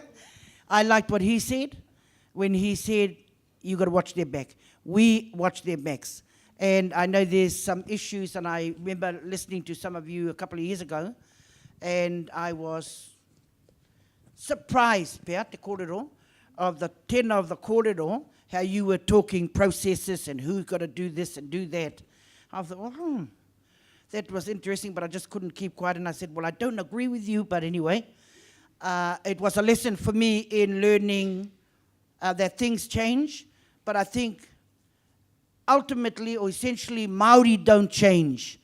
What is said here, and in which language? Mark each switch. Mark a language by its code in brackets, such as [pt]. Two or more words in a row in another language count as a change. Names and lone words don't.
[en] I liked what he said when he said, you got to watch their back. We watch their backs. And I know there's some issues, and I remember listening to some of you a couple of years ago, and I was surprised, [mi] pea, te kōrero, [en] of the tenor of the kōrero, how you were talking processes and who's got to do this and do that. I thought, well, that was interesting, but I just couldn't keep quiet, and I said, well, I don't agree with you, but anyway, it was a lesson for me in learning that things change, but I think ultimately or essentially Māori don't change.